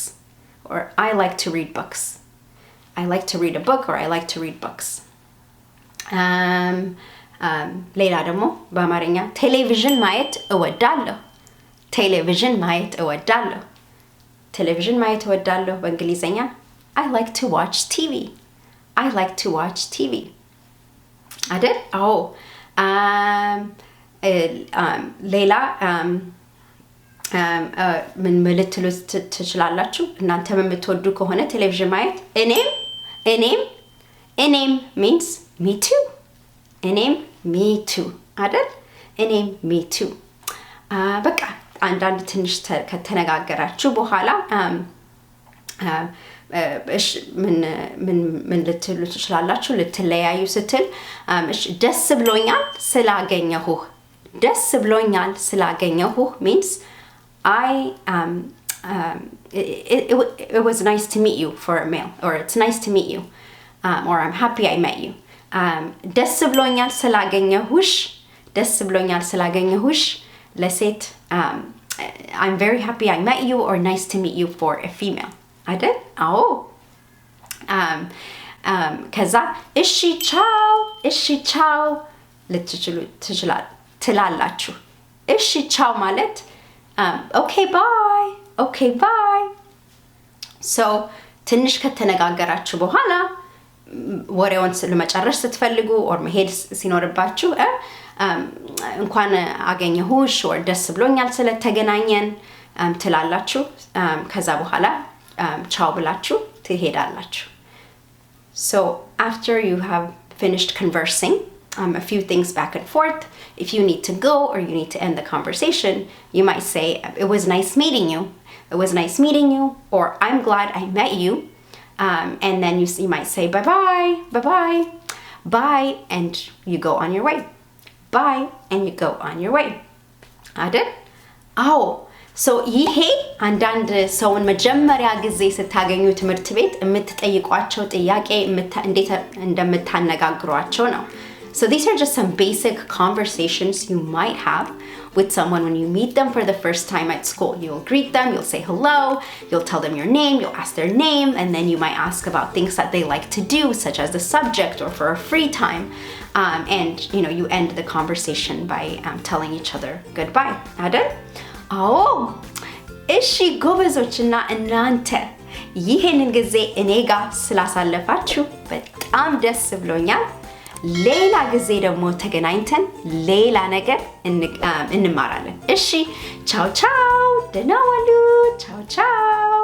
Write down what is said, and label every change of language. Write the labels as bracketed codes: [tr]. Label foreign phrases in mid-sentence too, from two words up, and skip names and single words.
[en] Or I like to read books. I like to read a book or I like to read books. [am] ሌላ ደግሞ በአማርኛ ቴሌቪዥን ማየት እወዳለሁ. ቴሌቪዥን ማየት እወዳለሁ. ቴሌቪዥን ማየት እወዳለሁ በእንግሊዘኛ [en] I like to watch TV. I like to watch TV. [am] አይደል? አዎ ሌላ ምን ልትሉ ትችላላችሁ? እናንተ የምትወዱ ከሆነ ቴሌቪዥን ማየት እኔም [en] means me too. እኔም me too [am] አይደል? እኔም [en] me too. [am] በቃ አንዳንድ ትንሽ ከተነጋገራችሁ በኋላ ምን ልትሉ ትችላላችሁ? ልትለያዩ ስትል ደስ ብሎኛል ስላገኘሁህ. ደስ ብሎኛል ስላገኘሁህ [en] means it was nice to meet you for a male, or it's nice to meet you, or I'm happy I met you. [am] ደስ ብሎኛል ስላገኘሁሽ. ደስ ብሎኛል ስላገኘሁሽ ለሴት [en] I'm very happy I met you, or nice to meet you for a female. [am] አይደል? አዎ ከዛ እሺ ቻው ልትችሉ ትላላችሁ. እሺ ቻው ማለት [en] okay bye. [am] So ትንሽ ከተነጋገራችሁ በኋላ ወሬውን ለመጨረስ ስትፈልጉ or መሄድ ሲኖርባችሁ እንኳን አገኘሁሽ or ደስ ብሎኛል ስለተገናኘን ትላላችሁ. ከዛ በኋላ ቻው ብላችሁ ትሄዳላችሁ. [en] So after you have finished conversing a few things back and forth, if you need to go or you need to end the conversation, you might say it was nice meeting you. It was nice meeting you, or I'm glad I met you. And then you might say bye, and you go on your way. Bye, and you go on your way. [am] አይደል? አዎ so ይሄ አንዳንድ ሰውን መጀመሪያ ጊዜ ስታገኙ ትምህርት ቤት የምትጠይቋቸው ጥያቄ እንዴት እንደምታነጋግሯቸው ነው. [en] So these are just some basic conversations you might have with someone when you meet them for the first time at school. You'll greet them, you'll say hello, you'll tell them your name, you'll ask their name, and then you might ask about things that they like to do, such as the subject or for a free time. And you end the conversation by telling each other goodbye. [am] አይደል? አዎ እሺ ጎበዞችና እናንተ ይሄንን ጊዜ እኔ ጋር ስላሳለፋችሁ በጣም ደስ ብሎኛል. ሌላ ጊዜ ደግሞ ተገናኝተን ሌላ ነገር እንማራለን. እሺ ቻው ደህና ዋሉ. ቻው